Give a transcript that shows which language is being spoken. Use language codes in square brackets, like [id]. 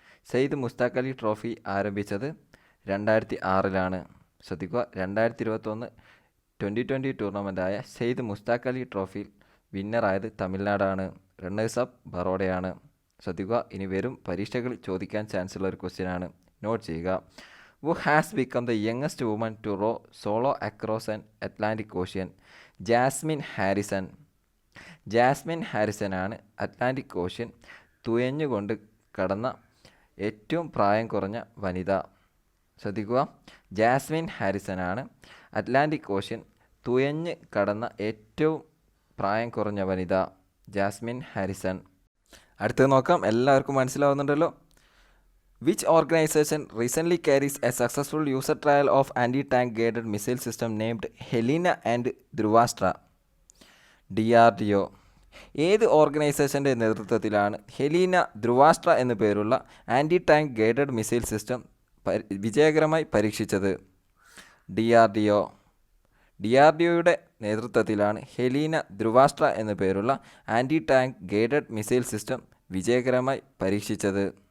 [ml] Shahid Mushtaq Ali trophy ആരംഭിച്ചത് 2006ലാണ്. ശ്രദ്ധിക്കുക, 2021-2020 ടൂർണമെൻറ്റായ ഷെയ്ദ് മുഷ്താഖ് അലി ട്രോഫിയിൽ വിന്നറായത് തമിഴ്നാടാണ്. Runners up ബറോഡയാണ്. ശ്രദ്ധിക്കുക, ഇനി വരും പരീക്ഷകളിൽ ചോദിക്കാൻ ചാൻസ് ഉള്ള ഒരു ക്വസ്റ്റ്യനാണ്, നോട്ട് ചെയ്യുക. [en] Who has become the youngest woman to row solo across an Atlantic Ocean? [ml] Jasmine Harrison. Jasmine ഹാരിസനാണ് Atlantic ocean തുഴഞ്ഞുകൊണ്ട് കടന്ന ഏറ്റവും പ്രായം കുറഞ്ഞ വനിത. ശ്രദ്ധിക്കുക, ജാസ്മിൻ ഹാരിസനാണ് അറ്റ്ലാന്റിക് ഓഷ്യൻ തുഴഞ്ഞ് കടന്ന ഏറ്റവും പ്രായം കുറഞ്ഞ വനിത, ജാസ്മിൻ ഹാരിസൺ. അടുത്തത് നോക്കാം. എല്ലാവർക്കും മനസ്സിലാവുന്നുണ്ടല്ലോ. [en] Which organization recently carries a successful user trial of anti-tank guided missile system named Helena and Dhruvashtra? DRDO. [ml] ഏത് ഓർഗനൈസേഷൻ്റെ നേതൃത്വത്തിലാണ് ഹെലീന, ധ്രുവാഷ്ട്ര എന്നു പേരുള്ള anti tank guided missile system വിജയകരമായി പരീക്ഷിച്ചത്? DRDO. DRDOയുടെ നേതൃത്വത്തിലാണ് ഹെലീന, ധ്രുവാഷ്ട്ര എന്നു പേരുള്ള anti tank guided missile system വിജയകരമായി പരീക്ഷിച്ചത്.